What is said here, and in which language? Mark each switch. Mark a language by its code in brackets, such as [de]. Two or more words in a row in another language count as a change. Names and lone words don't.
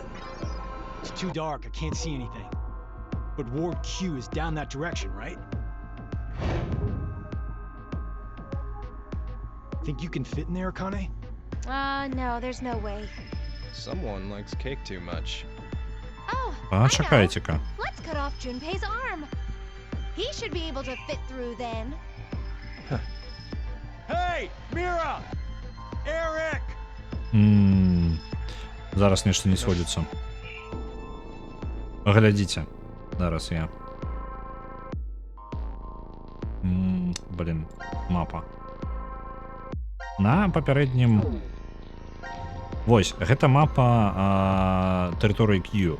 [en] It's too dark, I can't see anything. But Ward Q is down that direction, right? Think you can fit in there, Akane? No, there's no way. Someone likes cake too much. Oh, I know. [be] Чакайце-ка. [en] Let's cut off Junpei's arm. He should be able to fit through then. Hey, Mira! Eric! [be] Зараз нешта не сходзіцца. Глядзіце. Зараз я. Блін, мапа. На папярэднім... Вось, гэта мапа тэрыторыі Q.